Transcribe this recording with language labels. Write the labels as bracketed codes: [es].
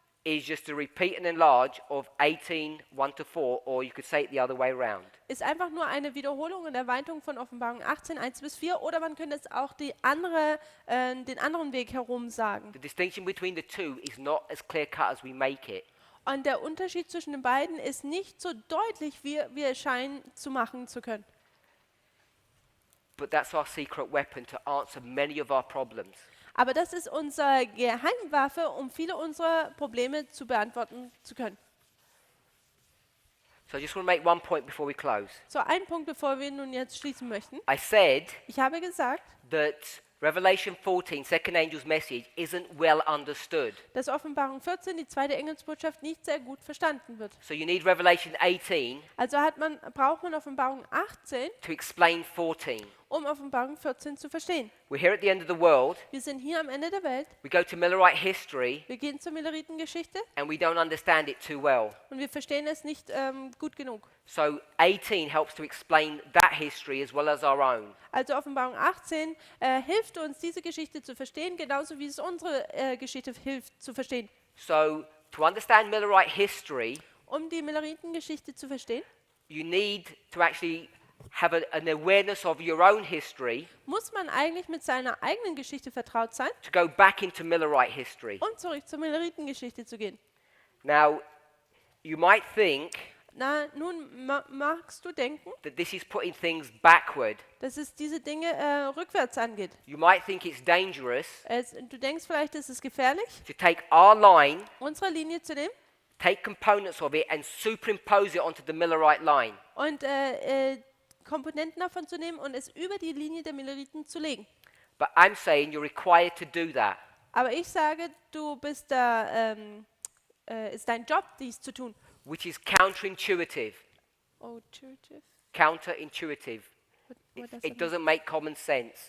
[en] is just a repeat and enlarge of 18, 1 to 4, or you could say it the other way around. [de] ist einfach nur eine Wiederholung und Erweiterung von Offenbarung 18, 1 bis 4. Oder man könnte es auch den anderen Weg herum sagen. [en] The distinction between the two is not as clear cut as we make it. [de] Und der Unterschied zwischen den beiden ist nicht so deutlich, wie wir scheinen zu machen zu können. [en] But that's our secret weapon to answer many of our problems. [de] Aber das ist unsere Geheimwaffe, um viele unserer Probleme zu beantworten zu können. [en] So I just want to make one point before we close. [de] So, ein Punkt, bevor wir nun jetzt schließen möchten. [en] I said [de] Ich habe gesagt, [en] that Revelation 14, second angel's message, isn't well understood. [de] dass Offenbarung 14, die zweite Engelsbotschaft, nicht sehr gut verstanden wird. [en] So you need Revelation 18 [de] Also braucht man Offenbarung 18, [en] to explain 14. [de] um Offenbarung 14 zu verstehen. [en] We're here at the end of the world. [de] Wir sind hier am Ende der Welt, [en] We go to Millerite history [de] wir gehen zur Milleritengeschichte [en] and we don't understand it too well. [de] und wir verstehen es nicht gut genug. [en] So 18 helps to explain that history as well as our own. [de] Also Offenbarung 18 hilft uns, diese Geschichte zu verstehen, genauso wie es unsere Geschichte hilft zu verstehen. [en] So to understand Millerite history, [de] Um die Milleritengeschichte zu verstehen, [en] you need to actually have an awareness of your own history [de] muss man eigentlich mit seiner eigenen Geschichte vertraut sein, [en] to go back into Millerite history. [de] um zurück zur Milleritengeschichte zu gehen. [en] Now, you might think [de] Na, nun magst du denken, [en] that this is putting things backward. [de] dass es diese Dinge rückwärts angeht. [en] You might think it's dangerous [de] Du denkst vielleicht, es ist gefährlich, [en] to take our line, [de] unsere Linie zu nehmen [en] take components of it and superimpose it onto the Millerite line. [de] und Komponenten davon zu nehmen und es über die Linie der Milleriten zu legen. [en] But I'm saying you're required to do that. [de] Aber ich sage, du bist ist dein Job, dies zu tun. [en] Which is counterintuitive. Oh, Churches. Counterintuitive. It doesn't make common sense.